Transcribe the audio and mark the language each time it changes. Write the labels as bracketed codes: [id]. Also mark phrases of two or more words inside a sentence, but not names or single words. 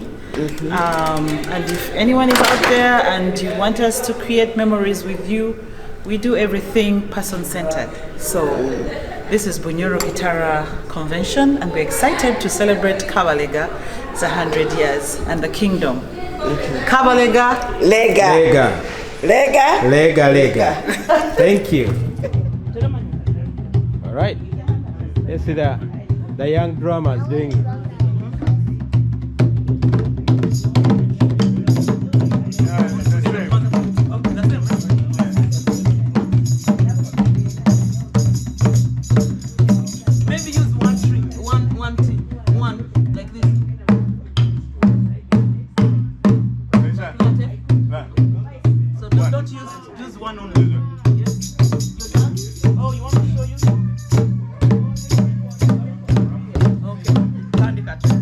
[en] And if anyone is out there and you want us to create memories with you, we do everything person-centered. So this is Bunyoro Kitara Convention, and we're excited to celebrate Kabaleega. It's 100 years and the kingdom. Kabaleega. Lega. Lega. Lega. Lega, lega. Thank you. All right. Let's see the young drummers doing it. Maybe use one tree, one like this. So don't use one only. Oh, you want me to show you? Okay.